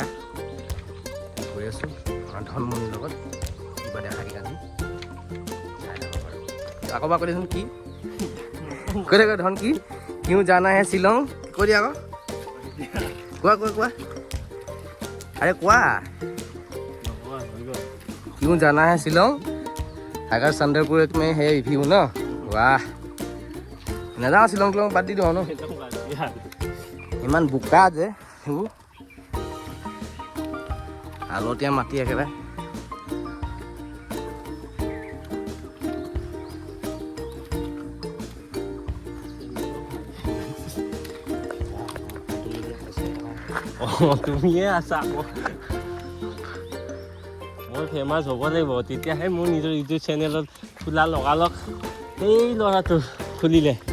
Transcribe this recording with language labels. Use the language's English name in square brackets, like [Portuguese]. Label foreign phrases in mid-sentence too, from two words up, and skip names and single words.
[Assamese] গৈ আছোঁ আমাৰ ধনমণিৰ লগত, কিবা দেখা দি আজি চাই থাকক বাৰু। আকৌ বা কৈ দেচোন কি কৈ থাক ধন, কি কিয় জানা হে শ্বিলং, কৈ দিয়া আকৌ, কোৱা আৰে কোৱা, [Hindi] क्यों जाना है शिलोंग अगर चंद्रपुर में है व्यू ना, वाह [Assamese] নাযাওঁ শ্বিলং টিলং বাদ দি দিওঁ ন, ইমান বোকা যে সেইবোৰ আলতীয়া মাটি একেবাৰে। তুমিয়ে আছা মই ফেমাছ হ'ব লাগিব, তেতিয়াহে মোৰ নিজৰ ইউটিউব চেনেলত খোলা লগালগ সেই ল'ৰাটো খুলিলে।